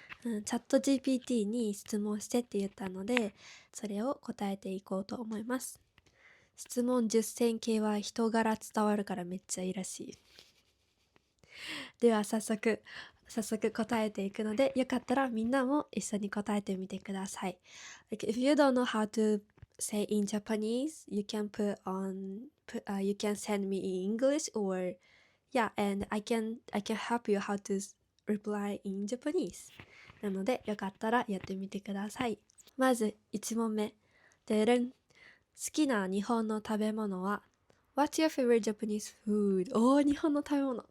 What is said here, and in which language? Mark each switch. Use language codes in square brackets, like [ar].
[ja] チャット GPT に質問してって言ったので、それを答えていこうと思います。質問10選系は人柄伝わるからめっちゃいいらしい。では早速答えていくので、よかったらみんなも一緒に答えてみてください。 [en] If you don't know how to say in Japanese, you can you can send me in English or and I can help you how to reply in Japanese. [ja] なのでよかったらやってみてください。まず1問目。でれん。好きな日本の食べ物は [en] What's your favorite Japanese food? [ja] 日本の食べ物。